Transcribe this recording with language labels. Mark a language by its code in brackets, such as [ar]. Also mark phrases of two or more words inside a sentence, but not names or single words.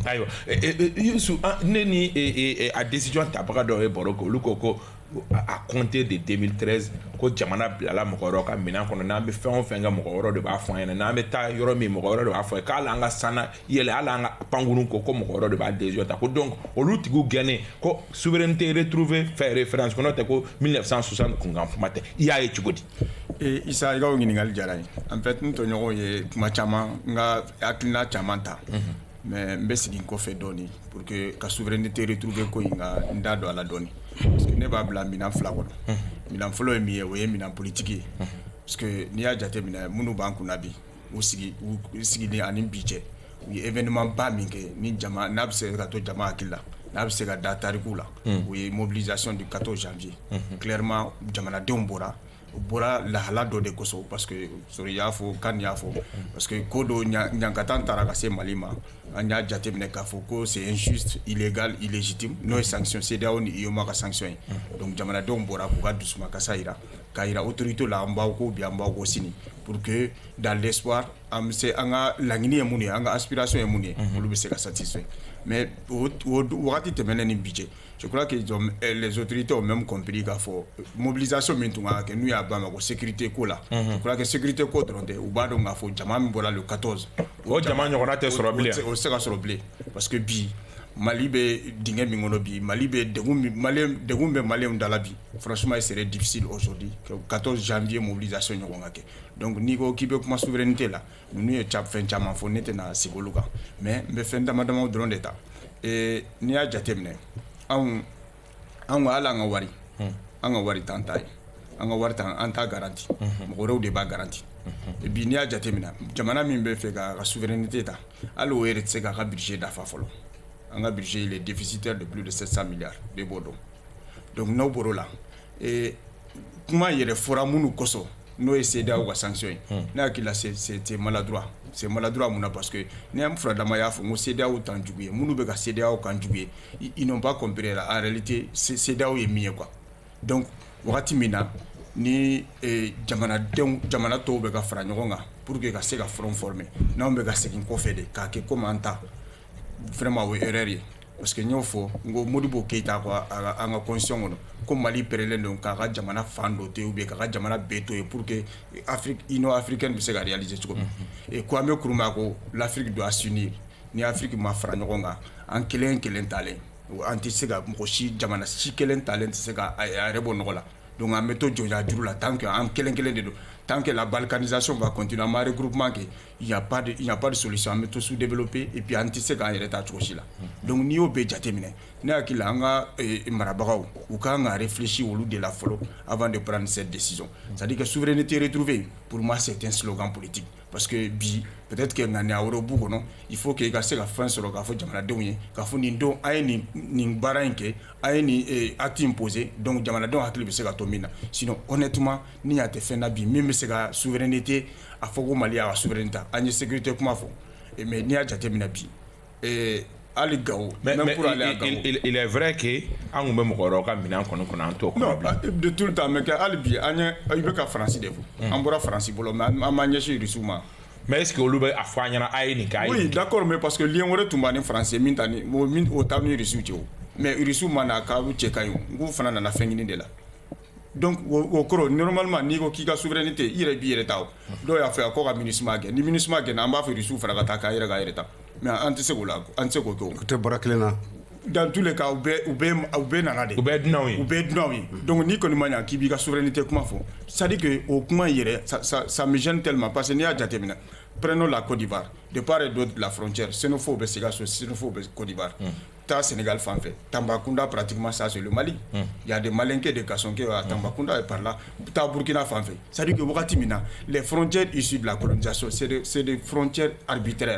[bm] Ayiwa Youssou ne ni a décision tabaga dɔ ye baro kɛ olu ko [fr] à compter de 2013 [bm] ko jamana bilala mɔgɔ wɛrɛw ka minɛn kɔnɔ n'an bɛ fɛn o fɛn kɛ mɔgɔ wɛrɛw de b'a fɔ an ɲɛna n'an bɛ taa yɔrɔ min mɔgɔ wɛrɛw de b'a fɔ k'ale an ka sana yɛlɛ hali an ka pankurun ko mɔgɔ wɛrɛw de b'a décision ta ko donc olu tigiw gɛnnen ko [fr] souveraineté retrouvée fait référence [bm] ko n'o tɛ ko 1960 kunkan kuma tɛ i y'a ye cogo di. Isa i ka o ɲininkali diyara n ye [fr] en fait [bm] n tɔɲɔgɔnw ye kuma caman n ka hakilina caman ta mais n bɛ segin kɔfɛ dɔɔni [fr] pour que [bm] ka [fr] souveraineté retrouvée [bm] ko in ka n da don a la dɔɔni [fr] parce que [bm] ne b'a bila minɛn fila kɔnɔ minɛn fɔlɔ ye min ye o ye minɛn politique ye parce que n'i y'a jateminɛ minnu b'an kunna bi u sigiden ani bi cɛ u ye événement ba min kɛ ni jama n'a bɛ se ka to jama hakili la n'a bɛ se ka da tariku la o ye [fr] mobilisation du 14 janvier clairement [bm] jamanadenw bɔra u bɔra lahala dɔ de kosɔn [fr] parce que [bm] sori y'a fɔ kan y'a fɔ [fr] parce que [bm] ko dɔ ɲankata taara ka se Mali ma an y'a jateminɛ k'a fɔ ko [fr] c'est injuste illégal illégitime [bm] n'o ye sanction CEDEAO ni IOMA ka sanction ye donc jamanadenw bɔra k'u ka dusumakasa yira k'a yira autorité la an b'aw ko bi an b'aw ko sini [fr] pour que dans l'espoir [bm] an bɛ se an ka laɲini ye mun ye an ka aspiration ye mun ye olu bɛ se ka satisfait mais o wagati tɛmɛnen ni bi cɛ [fr] je crois que les autorités ont même compris [bm] k'a fɔ mobilisation min tun ka kɛ n'u y'a ba ma ko sécurité ko la [fr] je crois que [bm] sécurité ko dɔrɔn tɛ u b'a dɔn k'a fɔ jama min bɔra [fr] le 14 [bm] o jama ɲɔgɔnna tɛ sɔrɔ bilen o tɛ se ka sɔrɔ bilen [fr] parce que [bm] bi Mali bɛ dingɛ min kɔnɔ bi Mali bɛ degun bɛ maliyɛnw da la bi [fr] franchement il serait difficile aujourd'hui que 14 janvier mobilisation [bm] ɲɔgɔn ka kɛ donc n'i ko k'i bɛ kuma souveraineté la ninnu ye fɛn caman fɔ ne tɛna sigi olu kan mais n bɛ fɛn damadamaw dɔrɔn de ta n'i y'a jateminɛ anw ka hali an ka wari t'an ta ye an ka wari an t'a garanti mɔgɔ wɛrɛw de b'a garanti [fr] et puis [bm] n'i y'a jateminɛ jamana min bɛ fɛ k'a ka souveraineté ta hali o yɛrɛ tɛ se k'a ka budget dafa fɔlɔ an ka budget [fr] il est déficitaire de plus de 700 milliards [bm] bɛɛ b'o dɔn donc n'aw bɔr'o la kuma yɛrɛ fɔra minnu kosɔn n'o ye CEDEAO ka sanction ye ne hakili la [fr] c'est maladroit [bm] mun na [fr] parce que [bm] ni an furadama y'a fɔ n ko CEDEAO t'an jugu ye minnu bɛ ka CEDEAO kan jugu ye [fr] ils n'ont pas compris la en réalité [bm] CEDEAO ye min ye quoi donc wagati min na ni jamana tɔw bɛ ka fara ɲɔgɔn kan [fr] pour que [bm] ka se ka [fr] front former [bm] n'anw bɛ ka segin kɔfɛ de k'a kɛ comme an ta vraiment o ye erreur ye [fr] parce que [bm] n y'o fɔ n ko Modibo Keita ko an ka constitution kɔnɔ ko Mali pɛrɛlen don k'a ka jamana fan dɔ to yen [fr] ou bien [bm] k'a ka jamana bɛɛ to yen [fr] pour que [bm] Union africaine bɛ se ka réaliser cogo min et Kwame Nkrumah ko [fr] l'Afrique doit s'unir [bm] ni Afrique ma fara ɲɔgɔn kan an kelen talen an tɛ se ka mɔgɔ si jamana si kelen talen tɛ se ka a yɛrɛ bɔ nɔgɔ la donc an bɛ to jɔnya juru la [fr] tant que [bm] an kelen de don [fr] tant que la balkanisation va continuer [bm] an ma regroupement kɛ il [fr] y a pas de solution [bm] an bɛ to sous-développer [fr] et puis [bm] an tɛ se k'an yɛrɛ ta cogo si la donc n'i y'o bɛɛ jateminɛ ne hakili la an ka marabagaw u kan ka réfléchir olu de la fɔlɔ [fr] avant de prendre cette décision c'est-à-dire que souveraineté retrouvée pour moi c'est un slogan politique parce que [bm] bi [fr] peut-être que [bm] ŋaniya wɛrɛw b'u kɔnɔ [fr] il faut que [bm] i ka se ka fɛn sɔrɔ k'a fɔ jamanadenw ye k'a fɔ nin don a ye nin baara in kɛ a ye nin acte in posé donc jamanadenw hakili bɛ se ka to min na [fr] sinon honnêtement [bm] ni y'a tɛ fɛn na bi min bɛ se ka souveraineté a fɔ ko Mali y'a ka souveraineté an ye sécurité kuma fɔ mais n'i y'a jateminɛ bi hali Gawo [fr] même pour aller à Gawo il est vrai que [bm] an kun bɛ mɔgɔ wɛrɛw ka minɛn kɔnɔ an t'o kɔnɔ bilen [fr] de tout le temps [bm] mais hali bi an ye i bɛ ka Faransi de fɔ an bɔra Faransi bolo mais an m'an ɲɛsin Rusiw ma [fr] mais est-ce que [bm] olu bɛ a fɔ an ɲɛna a ye nin kɛ [fr] oui d'accord mais parce que [bm] lien wɛrɛ tun b'a ni Faransi min o t'a ni Rusiw cɛ o mais Rusiw ma na k'a cɛ ka ɲi o n k'u fana nana fɛn ɲini de la donc o kɔrɔ normalement n'i ko k'i ka souveraineté i yɛrɛ b'i yɛrɛ ta o dɔw y'a fɔ a ko ka MINUSMA kɛ ni MINUSMA kɛ an b'a fɔ Rusiw fara ka taa k'a yɛrɛ ta mais an tɛ se k'o la an tɛ se k'o kɛ o tɛ bɔra kelen na [fr] dans tous les cas [bm] u bɛɛ nana de u bɛɛ dunanw ye [fr] donc [bm] n'i kɔni ma ɲa k'i b'i ka souveraineté kuma fɔ [fr] c'est à dire que [bm] o kuma yɛrɛ [fr] ça me gêne tellement parce que [bm] n'i y'a jateminɛ [fr] prenons la Côte d'Ivoire de part et d'autre de la frontière, xénophobe, c'est xénophobe Côte d'Ivoire. T'as Sénégal fan fait. Tambacounda, pratiquement ça, c'est le Mali. Il y a des Malinqués, des Kassonké à Tambacounda et par là. T'as Burkina fan fait. C'est-à-dire que les frontières issues de la colonisation, c'est des frontières arbitraires.